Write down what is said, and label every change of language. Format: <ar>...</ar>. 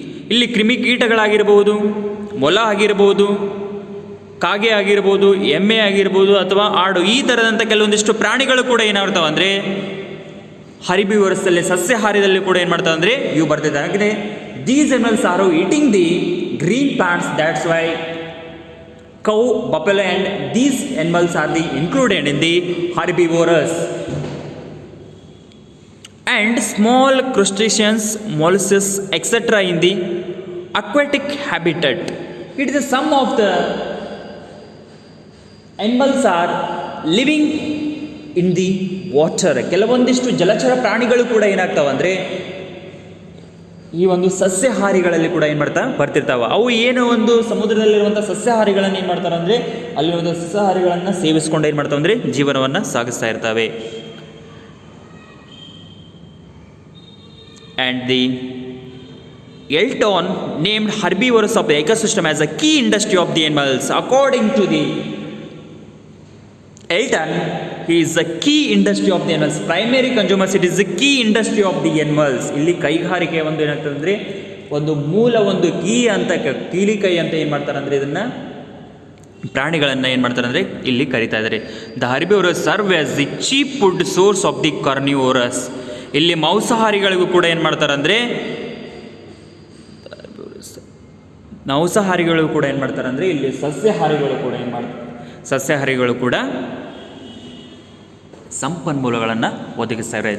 <kn>ಇಲ್ಲಿ ಕ್ರಿಮಿಕೀಟಗಳಾಗಿರ್ಬೋದು, ಮೊಲ ಆಗಿರ್ಬೋದು, ಕಾಗೆ ಆಗಿರ್ಬೋದು, ಎಮ್ಮೆ ಆಗಿರ್ಬೋದು ಅಥವಾ ಆಡು, ಈ ಥರದಂಥ ಕೆಲವೊಂದಿಷ್ಟು ಪ್ರಾಣಿಗಳು ಕೂಡ ಏನಾಗ್ತಾವೆ ಅಂದರೆ ಹರ್ಬಿವೋರಸ್ಸಲ್ಲಿ ಸಸ್ಯಾಹಾರದಲ್ಲಿ ಕೂಡ ಏನು ಮಾಡ್ತಾವೆ ಅಂದರೆ ಇವು ಬರ್ತಿದ್ದಾಗಿದೆ.</kn> <en>These animals are eating the green plants. That's why cow, buffalo and these animals are the included in the herbivorous. And small crustaceans, mollusks, etc. in the aquatic habitat. It is some of the animals are living in the water.</en> <kn>ಕೆಲವೊಂದಿಷ್ಟು ಜಲಚರ ಪ್ರಾಣಿಗಳು ಕೂಡ ಏನಾಗ್ತಾವೆ ಅಂದರೆ ಈ ಒಂದು ಸಸ್ಯಾಹಾರಿಗಳಲ್ಲಿ ಕೂಡ ಏನು ಮಾಡ್ತಾ ಬರ್ತಿರ್ತಾವೆ. ಅವು ಏನು ಒಂದು ಸಮುದ್ರದಲ್ಲಿರುವಂಥ ಸಸ್ಯಾಹಾರಿಗಳನ್ನು ಏನು ಮಾಡ್ತಾರೆ ಅಂದರೆ ಅಲ್ಲಿ ಒಂದು ಸಸ್ಯಾಹಾರಿಗಳನ್ನು ಸೇವಿಸ್ಕೊಂಡು ಏನು ಮಾಡ್ತಾವೆ ಅಂದರೆ ಜೀವನವನ್ನು ಸಾಗಿಸ್ತಾ ಇರ್ತವೆ.</kn> <en>And the Elton named herbivorous of the ecosystem as a key industry of the animals. According to the Elton, he is the key industry of the animals. Primary consumers, it is the key industry of the animals.</en> <kn>ಇಲ್ಲಿ ಕೈಗಾರಿಕೆ ಒಂದು ಏನಾಗ್ತದೆ ಅಂದರೆ ಒಂದು ಮೂಲ ಒಂದು ಕೀಲಿಕೈ ಅಂತ ಏನು ಮಾಡ್ತಾರೆ ಅಂದರೆ ಇದನ್ನು ಪ್ರಾಣಿಗಳನ್ನು ಏನು ಮಾಡ್ತಾರೆ ಅಂದರೆ ಇಲ್ಲಿ ಕರಿತಾ ಇದ್ದಾರೆ.</kn> <en>The herbivorous serve as the cheap food source of the carnivorous.</en> <kn>ಇಲ್ಲಿ ಮಾಂಸಾಹಾರಿಗಳಿಗೂ ಕೂಡ ಏನು ಮಾಡ್ತಾರೆ ಅಂದರೆ ಮಾಂಸಾಹಾರಿಗಳು ಕೂಡ ಏನು ಮಾಡ್ತಾರೆ ಅಂದರೆ ಇಲ್ಲಿ ಸಸ್ಯಾಹಾರಿಗಳು ಕೂಡ ಏನು ಮಾಡ್ತಾರೆ, ಸಸ್ಯಾಹಾರಿಗಳು ಕೂಡ ಸಂಪನ್ಮೂಲಗಳನ್ನು ಒದಗಿಸ್ತಾರೆ.</kn>